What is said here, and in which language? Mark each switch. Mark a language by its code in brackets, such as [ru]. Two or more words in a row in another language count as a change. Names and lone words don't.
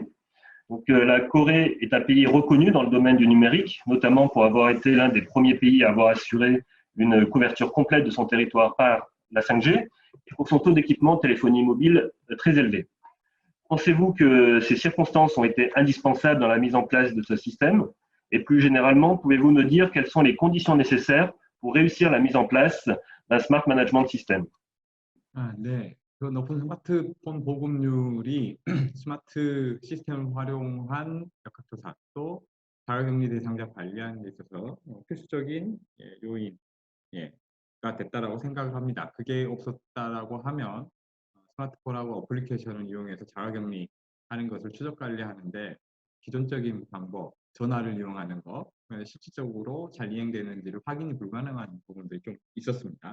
[fr] Donc, la Corée est un pays reconnu dans le domaine du numérique, notamment pour avoir été l'un des premiers pays à avoir assuré une couverture complète de son territoire par la 5G et pour son taux d'équipement de téléphonie mobile très élevé. Pensez-vous que ces circonstances ont été indispensables dans la mise en place de ce système? Et plus généralement, pouvez-vous nous dire quelles sont les conditions nécessaires pour réussir la mise en place d'un Smart Management System? [ko] 네. 그 높은 스마트폰 보급률이 스마트 시스템을 활용한 역학조사 또 자가격리 대상자 관리하는 데 있어서 필수적인 요인가 됐다라고 생각을 합니다. 그게 없었다라고 하면 스마트폰하고 어플리케이션을 이용해서 자가격리 하는 것을 추적 관리하는데 기존적인 방법, 전화를 이용하는 것, 실질적으로 잘 이행되는지를 확인이 불가능한 부분들이 좀 있었습니다.